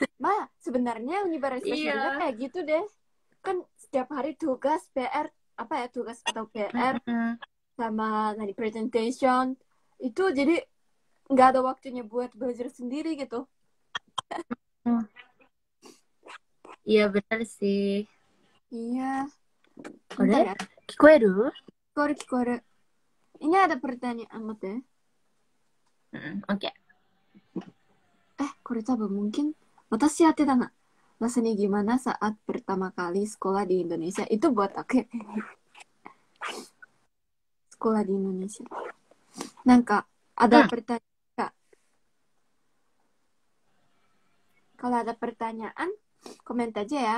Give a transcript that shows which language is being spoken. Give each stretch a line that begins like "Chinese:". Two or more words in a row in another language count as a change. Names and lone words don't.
Indonesian: Sebenarnya universitas juga kayak gitu deh. Kan setiap hari tugas PR tugas atau PR sama presentation itu, jadi nggak ada waktunya buat belajar sendiri gitu. Iya benar sih. Iya. Bentar ya. Kikoeru? Kikoeru. Ini ada pertanyaan deh. Oke.
Japanese: これ多分 mungkin 私当てだな.
Indonesian: Rasanya gimana saat pertama kali sekolah di Indonesia? Itu buat aku. Sekolah di Indonesia. Ada pertanyaan nggak? Kalau ada pertanyaan, komen aja ya.